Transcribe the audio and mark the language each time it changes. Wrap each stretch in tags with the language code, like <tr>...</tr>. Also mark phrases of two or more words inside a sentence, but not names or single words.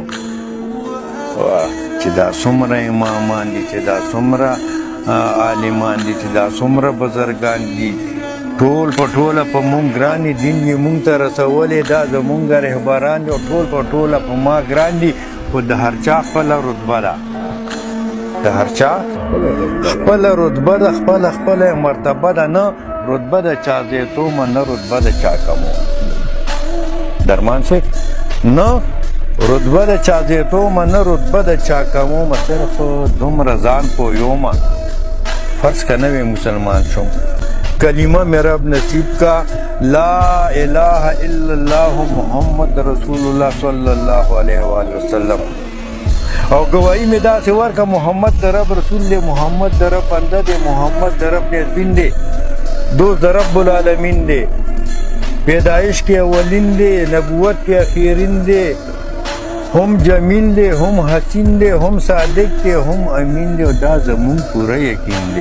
<ps>چې دا څومره امامان دي، چې دا څومره عالمان دي، چې دا څومره بزرګان دي، ټول په ټوله په مونږ ګران دي، دین یې مونږ ته رسولی، دا زمونږ رهبران دي او ټول په ټوله په ما ګران دي، خو د هر چا خپله رتبه ده، د هر چا خپله رتبه ده، خپله مرتبه ده، نه رتبه د چا زیتومه، نه رتبه د چا کمومه. درمان صاحب نه رتبه د چا زیتومه، نه رتبه د چا کمومه، صرف دومره ځان پویومه. فرض که نوی مسلمان شم، کلمه می رب نصیب کا،</ps> <ar>لا الہ الا اللہ محمد رسول اللہ صلی اللہ علیہ وآلہ وسلم،</ar> <ps>او گواہی می داسې ورکه محمد د رب رسول دی، محمد د رب بنده دی، محمد د رب نیزبین دی، دوست د رب العالمین دی، پیدایش کې اولین دی، نبوت کې اخیرین دی، هم جمیل دی، هم حسین دی، هم صادق دی، هم امین دی، او دا زمون پوره یقین دی.</ps>